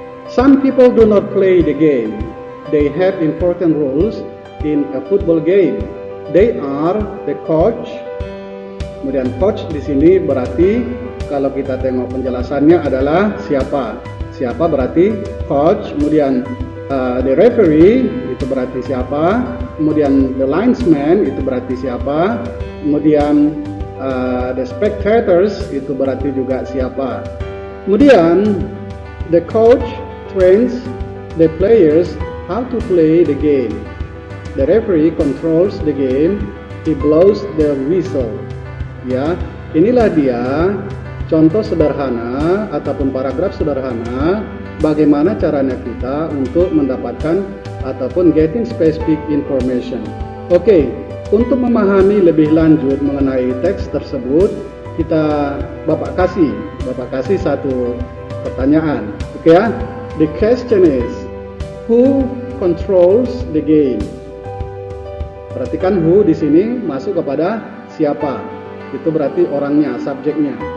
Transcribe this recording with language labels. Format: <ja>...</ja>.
<en>Some people do not play the game. They have important roles in a football game. They are the coach.</en> <id>Kemudian coach di sini berarti kalau kita tengok penjelasannya adalah siapa. Siapa berarti coach, kemudian the referee itu berarti siapa, kemudian the linesman itu berarti siapa, kemudian the spectators itu berarti juga siapa. Kemudian</id> <en>the coach trains the players how to play the game. The referee controls the game, he blows the whistle.</en> <id>Ya, inilah dia contoh sederhana ataupun paragraf sederhana bagaimana caranya kita untuk mendapatkan ataupun</id> <en>getting specific information.</en> <id>Oke, untuk memahami lebih lanjut mengenai teks tersebut, Bapak kasih satu pertanyaan. Oke ya.</id> <en>The question is, who controls the game?</en> <id>Perhatikan who di sini masuk kepada siapa. Itu berarti orangnya, subjeknya.</id>